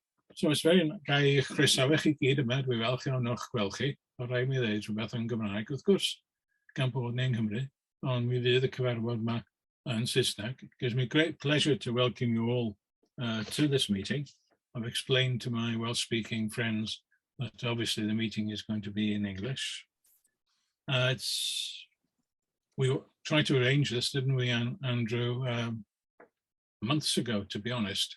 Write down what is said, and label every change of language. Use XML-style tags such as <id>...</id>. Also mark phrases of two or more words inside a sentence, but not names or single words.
<cy>So it's very gai chroesawu chi gyd yma, dwi falch iawn o'ch gweld chi. O rai mi ddeud rhywbeth yn Gymraeg, wrth gwrs, gan bod ni yng Nghymru, ond mi fydd y cyfarfod yma yn Saesneg.</cy> <en>It gives me great pleasure to welcome you all to this meeting. I've explained to my Welsh-speaking friends that obviously the meeting is going to be in English. We tried to arrange this, didn't we, Andrew, months ago, to be honest.</en>